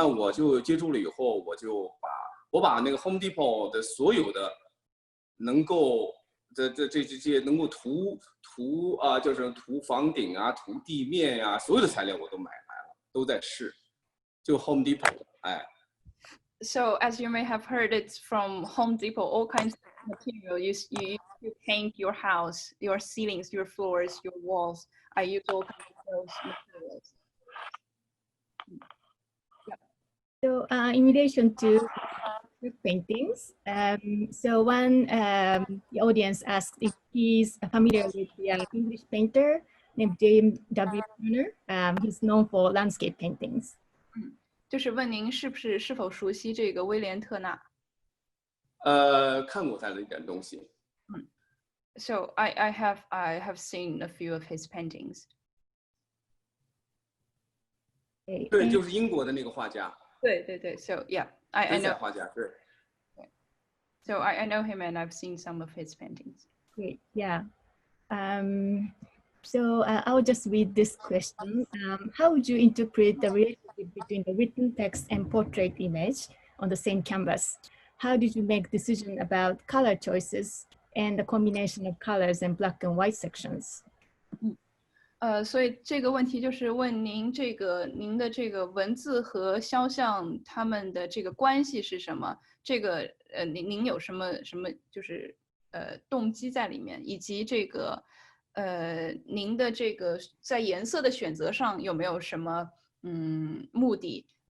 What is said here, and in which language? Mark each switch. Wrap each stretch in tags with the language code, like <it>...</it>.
<zh>那我就接触了以后，我把那个 Home Depot 的所有的能够这些能够涂就是涂房顶啊、涂地面啊，所有的材料我都买来了，都在试，就 Home Depot， 哎。</zh> <en>So as you may have heard, it's from Home Depot, all kinds of material. You paint your house, your ceilings, your floors, your walls. I use all kinds of those materials. So in relation to paintings, so one the audience asked if he's familiar with the English painter named James W. Turner. He's known for landscape paintings.</en> <zh>就是问您是否熟悉这个威廉特纳？看过他的一点东西。</zh> <en>So I have seen a few of his paintings.</en> <zh>对，就是英国的那个画家。</zh> <en>对。So yeah, I know.</en> <zh>画家，对。</zh> <en>So I know him and I've seen some of his paintings. Great, yeah. So I'll just read this question. How would you interpret the relationship between the written text and portrait image on the same canvas? How did you make decision about color choices and the combination of colors and black and white sections?</en> <zh>所以这个问题就是问您您的这个文字和肖像它们的这个关系是什么？这个您有什么就是动机在里面，以及这个您的这个在颜色的选择上有没有什么目的？</zh>